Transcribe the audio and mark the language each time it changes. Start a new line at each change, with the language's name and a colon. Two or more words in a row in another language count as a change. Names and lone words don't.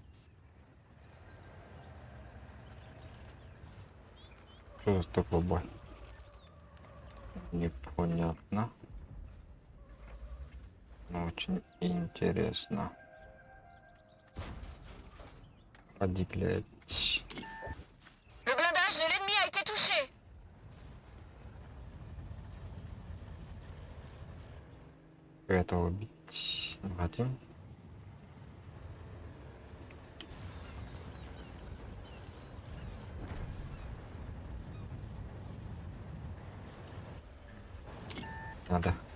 Russian: Что за такой бой? Непонятно. Но очень интересно. Поди, блядь.
French: Le blindage de l'ennemi a été touché.
Russian: Этого убить не хотим. Надо.